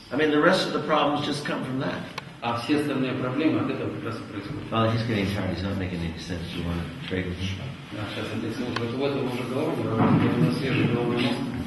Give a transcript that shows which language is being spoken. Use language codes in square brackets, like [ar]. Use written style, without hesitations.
[en] the rest of the problems just come from that. [ru] А все остальные проблемы от этого как раз и происходят. [en] Well, he's getting tired. He's not making any sense. You want to trade with him? [ru] Да, сейчас отец вот в этом уже голова не работает, у нас свежий головной мозг.